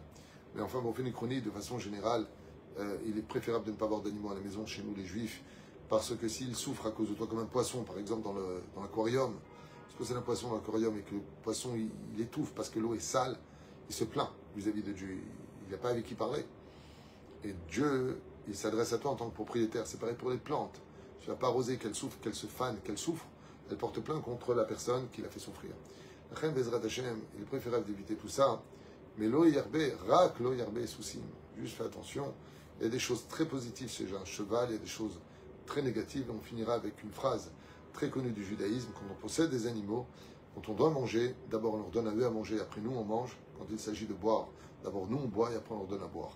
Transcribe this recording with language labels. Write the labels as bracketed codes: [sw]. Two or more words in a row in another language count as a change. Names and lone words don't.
[fr] Mais enfin, Bophénicronie, de façon générale, il est préférable de ne pas avoir d'animaux à la maison chez nous, les juifs, parce que s'ils souffrent à cause de toi, comme un poisson, par exemple, dans l'aquarium, si vous possédez un poisson dans l'aquarium et que le poisson il étouffe parce que l'eau est sale, il se plaint vis-à-vis de Dieu. Il n'a pas avec qui parler. Et Dieu, il s'adresse à toi en tant que propriétaire. C'est pareil pour les plantes. Tu ne vas pas arroser, qu'elle souffre, qu'elle se fane, qu'elle souffre. Elle porte plainte contre la personne qui l'a fait souffrir. La reine [he] בעזרת השם, [fr] il est préférable d'éviter tout ça. [he] Mais לא ירבה, רק לא ירבה soucis. [fr] Juste fais attention. Il y a des choses très positives chez un cheval, il y a des choses très négatives. On finira avec une phrase très connue du judaïsme. Quand on possède des animaux, quand on doit manger, d'abord on leur donne à eux à manger, après nous on mange. Quand il s'agit de boire, d'abord nous on boit et après on leur donne à boire.